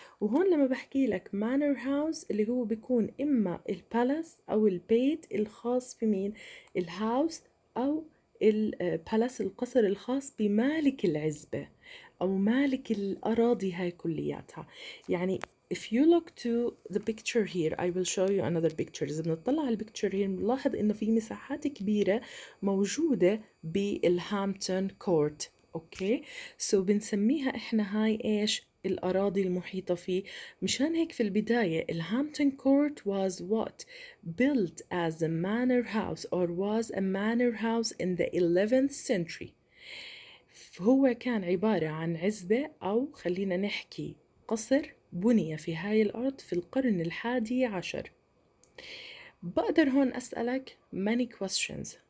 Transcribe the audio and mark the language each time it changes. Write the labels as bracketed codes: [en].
[ar] وهون لما بحكي لك manor house اللي هو بيكون إما البالاس أو البيت الخاص بمين؟ الهاوس أو البالاس القصر الخاص بمالك العزبة أو مالك الأراضي هاي كلياتها. [en] يعني if you look to the picture here, I will show you another picture. [ar] إذا بنطلع على البيكتشر here بنلاحظ إنه في مساحات كبيرة موجودة بالهامبتون كورت. أوكي، so بنسميها إحنا هاي إيش؟ الأراضي المحيطة فيه. مشان هيك في البداية الهامبتون كورت [en] was what? Built as a manor house or was a manor house in the 11th century. [ar] هو كان عبارة عن عزبة أو خلينا نحكي قصر بني في هاي الأرض في القرن 11. بقدر هون أسألك [en] many questions.